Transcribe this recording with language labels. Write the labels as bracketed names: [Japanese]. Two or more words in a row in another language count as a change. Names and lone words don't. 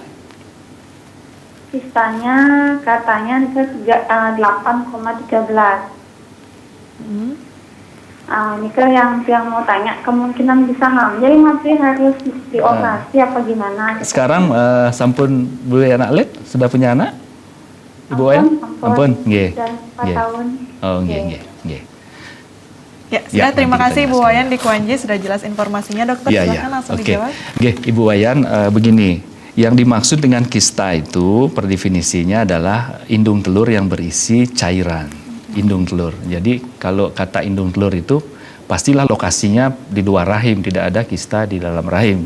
[Indonesian] Kistanya katanya itu 8,13. Ini kan yang mau tanya, kemungkinan bisa hamil, jadi masih harus dioperasi apa gimana? Sekarang [Balinese] sampun Bu [Indonesian] anak lek sudah punya anak? [Balinese] Ibu Wayan? Ampun, nggih. [Indonesian] 4 tahun. [Balinese] Oh, nggih. [Indonesian] Ya, terima kasih Ibu Wayan di Kwanji sudah jelas informasinya. Dokter silakan langsung dijawab. Oke, Ibu Wayan, begini. Yang dimaksud dengan kista itu per definisinya adalah indung telur yang berisi cairan. Indung telur. Jadi kalau kata indung telur itu pastilah lokasinya di luar rahim, tidak ada kista di dalam rahim.